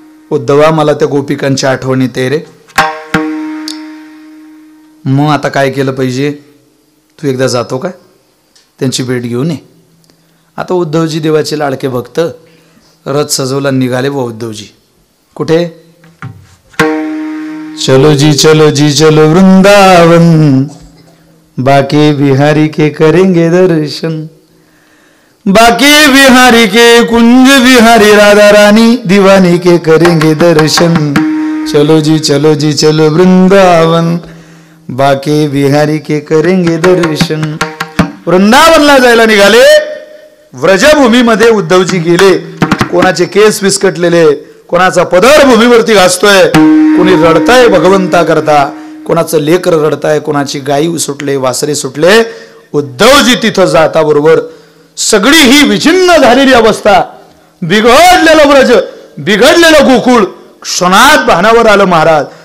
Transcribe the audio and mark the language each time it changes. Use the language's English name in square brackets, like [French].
[Marathi] उद्धवा मला त्या गोपिकांची आठवण येते रे. मग आता काय केलं पाहिजे? तू एकदा जातो का त्यांची भेट घेऊन ये. आता उद्धवजी देवाचे लाडके भक्त रथ सजवला, निघाले व उद्धवजी. कुठे? [Hindi] चलो जी चलो वृंदावन, बाकी बिहारी के करेंगे दर्शन, बाकी बिहारी के कुंज बिहारी राधा रानी दीवानी के करेंगे दर्शन. चलो जी चलो वृंदावन, बाकी बिहारी के करेंगे दर्शन. [Marathi] वृंदावनला जायला निघाले. व्रजभूमीमध्ये उद्धवजी गेले. कोणाचे केस विस्कटलेले, कोणाचा पदर भूमीवरती घासतोय, कोणी रडताय भगवंता करता, कोणाचं लेकर रडताय, कोणाची गायी सुटले, वासरे सुटले. उद्धवजी तिथं जाता बरोबर सगळी ही विचिन्न झालेली अवस्था, बिघडलेलं व्रज, बिघडलेलं गोकुळ क्षणात भानावर आलं महाराज.